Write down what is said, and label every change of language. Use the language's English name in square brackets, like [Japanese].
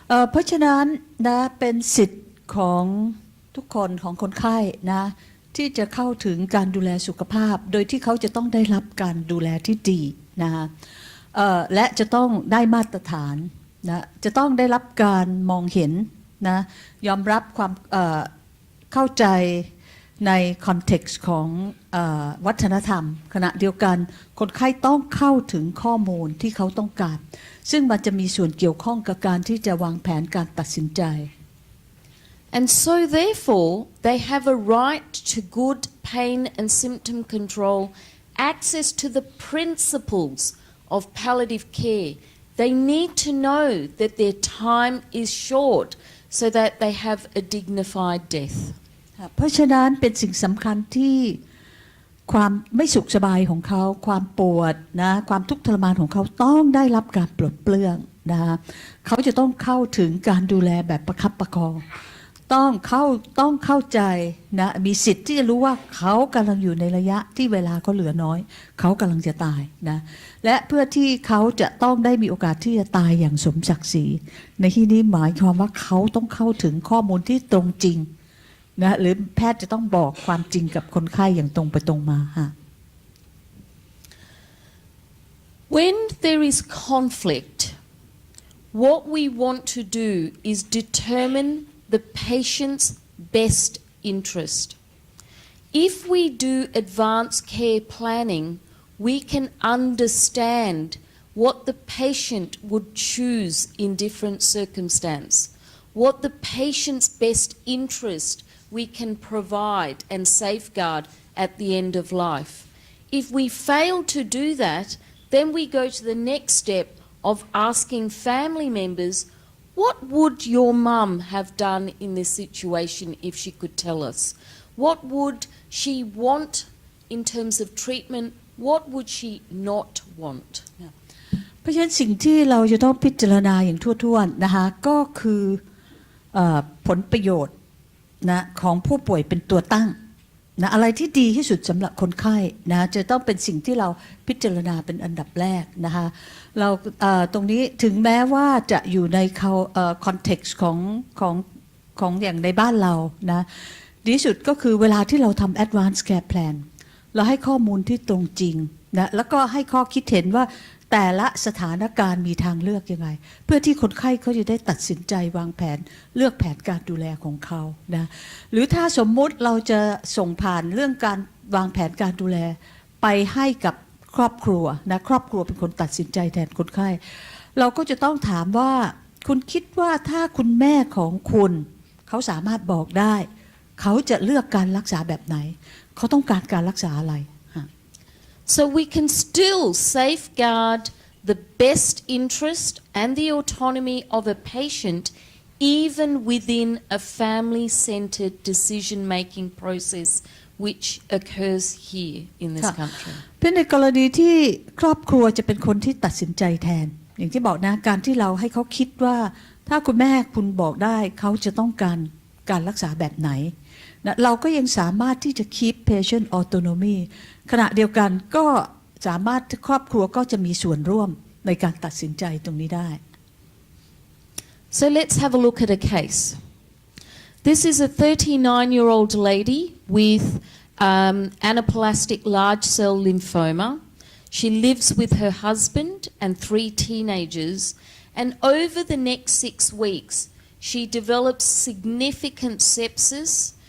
[Thai] เพราะฉะนั้นนะเป็นสิทธิ์ของทุกคนของคนไข้นะที่จะเข้าถึงการดูแลสุขภาพโดยที่เขาจะต้องได้รับการดูแลที่ดีนะคะและจะต้องได้มาตรฐานนะจะต้องได้รับการมองเห็นนะยอมรับความ เข้าใจในคอนเท็กซ์ของวัฒนธรรมขณะเดียวกันคนไข้ต้องเข้าถึงข้อมูลที่เขาต้องการซึ่งมันจะมีส่วนเกี่ยวข้องกับการที่จะวางแผนการตัดสินใจ [English] And so therefore they have a right to good pain and symptom control, access to the principles of palliative care. They need to know that their time is short so that they have a dignified death. [Thai] เพราะฉะนั้นเป็นสิ่งสำคัญที่ความไม่สุขสบายของเขาความปวดนะความทุกข์ทรมานของเขาต้องได้รับการปลดเปลื้องนะเขาจะต้องเข้าถึงการดูแลแบบประคับประคองต้อง เข้าใจนะมีสิทธิ์ที่จะรู้ว่าเขากำลังอยู่ในระยะที่เวลาเขาเหลือน้อยเขากำลังจะตายนะและเพื่อที่เขาจะต้องได้มีโอกาสที่จะตายอย่างสมศักดิ์ศรีในที่นี้หมายความว่าเขาต้องเข้าถึงข้อมูลที่ตรงจริงนะหรือแพทย์จะต้องบอกความจริงกับคนไข้อย่างตรงไปตรงมาฮะ [English] When there is conflict, what we want to do is determine the patient's best interest. If we do advanced care planning, we can understand what the patient would choose in different circumstances, what the patient's best interest we can provide and safeguard at the end of life. If we fail to do that, then we go to the next step of asking family members, what would your mum have done in this situation if she could tell us? What would she want in terms of treatment? What would she not want? [Thai] เพราะฉะนั้นสิ่งที่เราจะต้องพิจารณาอย่างทั่วๆนะคะก็คือผลประโยชน์นะของผู้ป่วยเป็นตัวตั้งนะอะไรที่ดีที่สุดสำหรับคนไข้นะจะต้องเป็นสิ่งที่เราพิจารณาเป็นอันดับแรกนะคะเราตรงนี้ถึงแม้ว่าจะอยู่ในคอนเท็กซ์ของอย่างในบ้านเรานะดีที่สุดก็คือเวลาที่เราทำ [English] advanced care plan [Thai] เราให้ข้อมูลที่ตรงจริงนะแล้วก็ให้ข้อคิดเห็นว่าแต่ละสถานการณ์มีทางเลือกยังไงเพื่อที่คนไข้เขาจะได้ตัดสินใจวางแผนเลือกแผนการดูแลของเขานะหรือถ้าสมมุติเราจะส่งผ่านเรื่องการวางแผนการดูแลไปให้กับครอบครัวนะครอบครัวเป็นคนตัดสินใจแทนคนไข้ เราก็จะต้องถามว่าคุณคิดว่าถ้าคุณแม่ของคุณเขาสามารถบอกได้เขาจะเลือกการรักษาแบบไหนเขาต้องการการรักษาอะไร [English] So we can still safeguard the best interest and the autonomy of a patient even within a family-centered decision-making process which occurs here in this country. [Thai] เป็นในกรณีที่ครอบครัวจะเป็นคนที่ตัดสินใจแทนอย่างที่บอกนะการที่เราให้เขาคิดว่าถ้าคุณแม่คุณบอกได้เขาจะต้องการรักษาแบบไหนนะเราก็ยังสามารถที่จะ [English] keep patient autonomy [Thai] ขณะเดียวกันก็สามารถครอบครัวก็จะมีส่วนร่วมในการตัดสินใจตรงนี้ได้ [English] So let's have a look at a case. This is a 39-year-old lady with anaplastic large cell lymphoma. She lives with her husband and 3 teenagers, and over the next 6 weeks she develops significant sepsis.